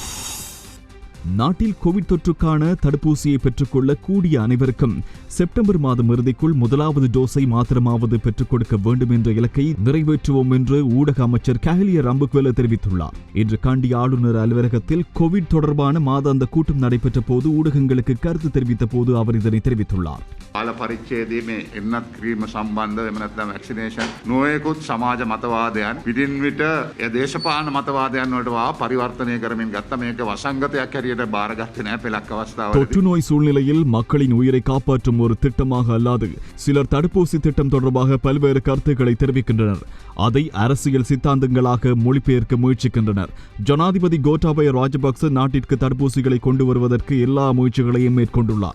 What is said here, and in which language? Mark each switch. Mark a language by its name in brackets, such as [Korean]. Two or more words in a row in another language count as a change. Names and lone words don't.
[Tamil] நாட்டில் கோவிட் தொற்றுக்கான தடுப்பூசியை பெற்றுக்கொள்ள கூடிய அனைவருக்கும் செப்டம்பர் மாதம் இறுதிக்குள் முதலாவது டோஸை மாத்திரமாவது பெற்றுக் கொடுக்க வேண்டும் என்ற இலக்கை நிறைவேற்றுவோம் என்று ஊடக அமைச்சர் கஹலிய ரம்புக்வெல தெரிவித்துள்ளார். இன்று காண்டி ஆளுநர் அலுவலகத்தில் கோவிட் தொடர்பான மாதாந்த கூட்டம் நடைபெற்ற போது ஊடகங்களுக்கு கருத்து தெரிவித்த போது அவர் இதனை தெரிவித்துள்ளார். [Sinhala] කාල පරිච්ඡේදයේ මේ එන්නත් කිරීම සම්බන්ධව එහෙම නැත්නම් වැක්සිනේෂන් නොයෙකුත් සමාජ මතවාදයන් පිටින් විට ඒ දේශපාලන මතවාදයන් වලට පරිවර්තනය කරමින් ගත්ත මේක වසංගතයක් හැටියට බාරගත්තේ නැහැ පෙළක් අවස්ථාවලදී. [Tamil] தொற்று நோய் சூழ்நிலையில் மக்களின் உயிரை காப்பாற்றும் ஒரு திட்டமாக அல்லாது சிலர் தடுப்பூசி திட்டம் தொடர்பாக பல்வேறு கருத்துக்களை தெரிவிக்கின்றனர். அதை அரசியல் சித்தாந்தங்களாக மொழிபெயர்க்க முயற்சிக்கின்றனர். ஜனாதிபதி கோட்டாபய ராஜபக்ச நாட்டிற்கு தடுப்பூசிகளை கொண்டு வருவதற்கு எல்லா முயற்சிகளையும் மேற்கொண்டுள்ளார்.